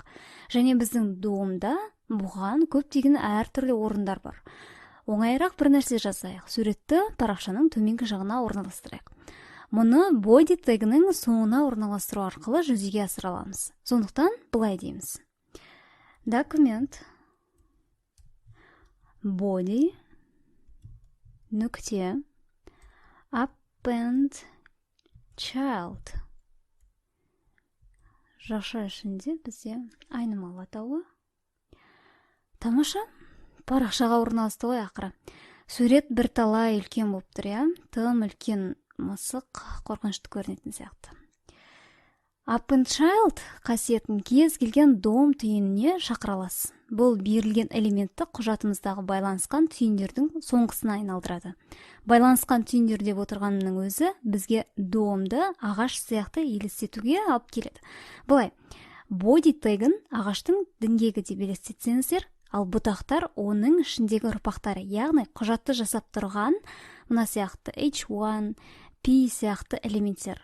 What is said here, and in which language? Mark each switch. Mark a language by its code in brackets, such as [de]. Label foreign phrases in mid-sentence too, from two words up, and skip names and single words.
[kk] Және біздің DOM-да бұған көптеген әртүрлі орындар бар. Оңайырақ бір нәрсе жасайық. Суретті парақшаның төменгі жағына орналастырайық. Мұны body тегінің соңына орналастыру арқылы жүзеге асыра аламыз. Сондықтан былай дейміз. [en] Document body нүкте append child. [kk] Жақша ішінде бізде айнымалы атауы. Тамаша, парақшаға орналасты ғой ақыры. Сурет бірталай үлкен болып тұр, иә? Тым үлкен мысық қорқынышты көрінетін сияқты. [en] Append child [kk] қасиетін кез келген DOM түйініне шақыра аласыз. Бұл берілген элементті құжатымыздағы байланысқан түйіндердің соңғысына айналдырады. Байланысқан түйіндер деп отырғанның өзі бізге DOM-ды ағаш сияқты елестетуге алып келеді. Бұлай, body тегін ағаштың діңгегі деп елестетсеңіздер, ал бұтақтар оның ішіндегі ұрпақтары, яғни құжатты жасап тұрған мына сияқты H1, P сияқты элементтер.